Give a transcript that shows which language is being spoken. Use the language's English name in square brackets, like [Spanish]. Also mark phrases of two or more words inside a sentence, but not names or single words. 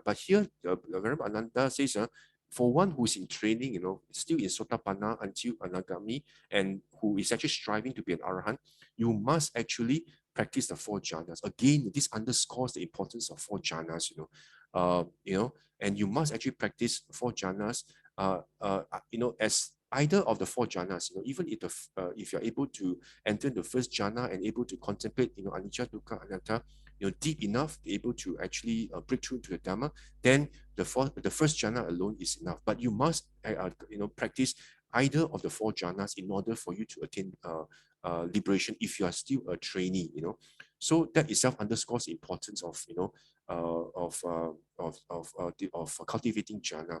[English] But here the Venerable Ananda says for one who's in training, still in Sotapanna until Anagami, and who is actually striving to be an Arahant, you must actually practice the 4 jhanas. Again, this underscores the importance of 4 jhanas. and you must actually practice 4 jhanas, as either of the 4 jhanas, even if you're able to enter the first jhana and able to contemplate, [Pali] anicca, dukkha, anatta, [English] deep enough, able to actually break through to the Dhamma, then the first jhana alone is enough. But you must, practice either of the 4 jhanas in order for you to attain liberation if you are still a trainee. So that itself underscores the importance of cultivating jhana.